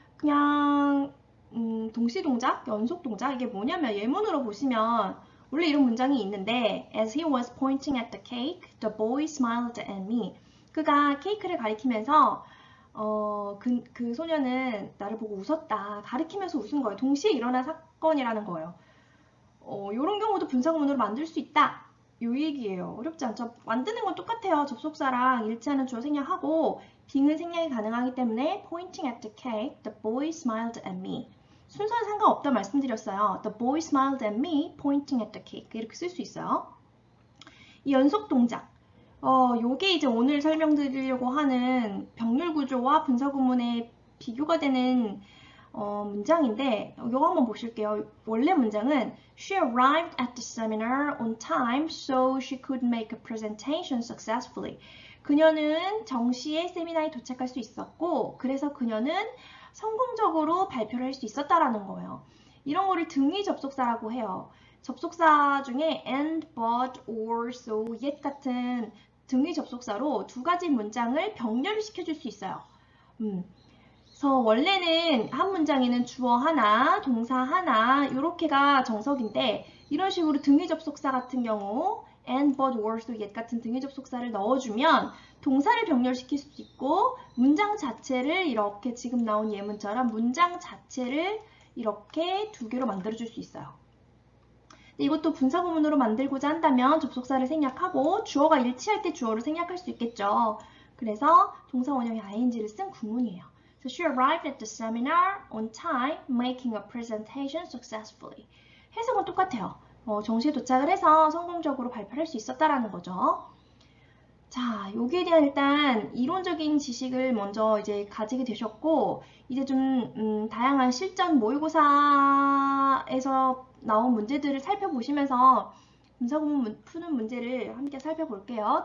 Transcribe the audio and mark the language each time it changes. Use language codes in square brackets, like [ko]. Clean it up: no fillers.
[ko] 그냥 동시 동작, 연속 동작 이게 뭐냐면 예문으로 보시면 원래 이런 문장이 있는데 [en] As he was pointing at the cake, the boy smiled at me. [ko] 그가 케이크를 가리키면서 그 소녀는 나를 보고 웃었다. 가리키면서 웃은 거예요. 동시에 일어난 사건이라는 거예요. 이런 경우도 분사구문으로 만들 수 있다. 요 얘기예요. 어렵지 않죠? 만드는 건 똑같아요. 접속사랑 일치하는 주어 생략하고 빙은 생략이 가능하기 때문에 [en] pointing at the cake, the boy smiled at me. [ko] 순서는 상관없다 말씀드렸어요. [en] The boy smiled at me, pointing at the cake. [ko] 이렇게 쓸 수 있어요. 이 연속 동작. 요게 이제 오늘 설명드리려고 하는 병렬 구조와 분사구문의 비교가 되는 문장인데 이거 한번 보실게요. 원래 문장은 [en] She arrived at the seminar on time so she could make a presentation successfully. [ko] 그녀는 정시에 세미나에 도착할 수 있었고 그래서 그녀는 성공적으로 발표를 할 수 있었다라는 거예요. 이런 거를 등위 접속사라고 해요. 접속사 중에 and, but, or, so, yet 같은 등위 접속사로 두 가지 문장을 병렬을 시켜줄 수 있어요. 그래서 원래는 한 문장에는 주어 하나, 동사 하나 이렇게가 정석인데 이런 식으로 등위 접속사 같은 경우 and, but, or, so, yet 같은 등위 접속사를 넣어주면 동사를 병렬시킬 수도 있고 문장 자체를 이렇게 지금 나온 예문처럼 문장 자체를 이렇게 두 개로 만들어줄 수 있어요. 이것도 분사구문으로 만들고자 한다면 접속사를 생략하고 주어가 일치할 때 주어를 생략할 수 있겠죠. 그래서 동사 원형의 ing를 쓴 구문이에요. [en] So she arrived at the seminar on time, making a presentation successfully. [ko] 해석은 똑같아요. 정시에 도착을 해서 성공적으로 발표할 수 있었다라는 거죠. 자, 여기에 대한 일단 이론적인 지식을 먼저 이제 가지게 되셨고, 이제 좀 다양한 실전 모의고사에서 나온 문제들을 살펴보시면서 분사구문 푸는 문제를 함께 살펴볼게요.